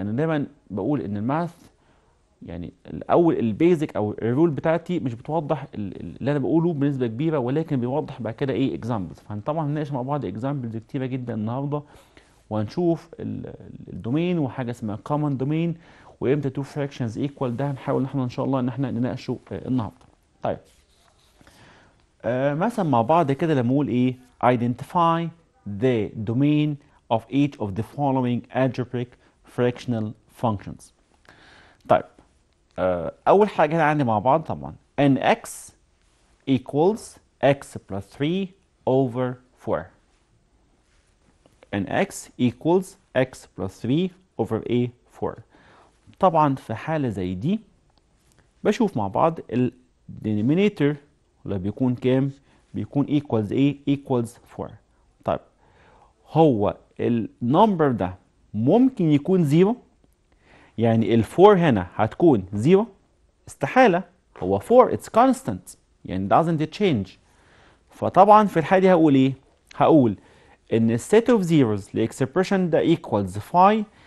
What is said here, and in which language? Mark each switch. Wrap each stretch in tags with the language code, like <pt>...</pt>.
<ar>يعني دايما بقول ان الماث يعني الاول البيزك او الرول بتاعتي مش بتوضح اللي انا بقوله بنسبه كبيره، ولكن بيوضح بعد كده ايه examples. فطبعا هنناقش مع بعض examples كتيره جدا النهارده، وهنشوف الدومين وحاجه اسمها common domain وامتى</ar> <en>two fractions equal.</en> <ar>ده هنحاول ان شاء الله ان احنا نناقشه النهارده. طيب مثلا مع بعض كده لما اقول ايه</ar> <en>identify the domain of each of the following algebraic fractional functions.</en> <ar>طيب اول حاجه هنا عندي مع بعض طبعا</ar> <en>nx equals x plus 3 over 4. nx equals x plus 3 over a 4.</en> <ar>طبعا في حاله زي دي بشوف مع بعض ال denominator اللي بيكون كام؟ بيكون equals a equals 4. طيب هو النمبر ده ممكن يكون 0؟ يعني ال 4 هنا هتكون 0؟ استحالة.</ar> <en>هو 4 it's constant يعني doesn't change.</en> <ar>فطبعا في الحالة دي هقول ايه؟ هقول ان</ar> <en>set of zeros</en> <ar>لإكسبريشن ده equals 5.</ar>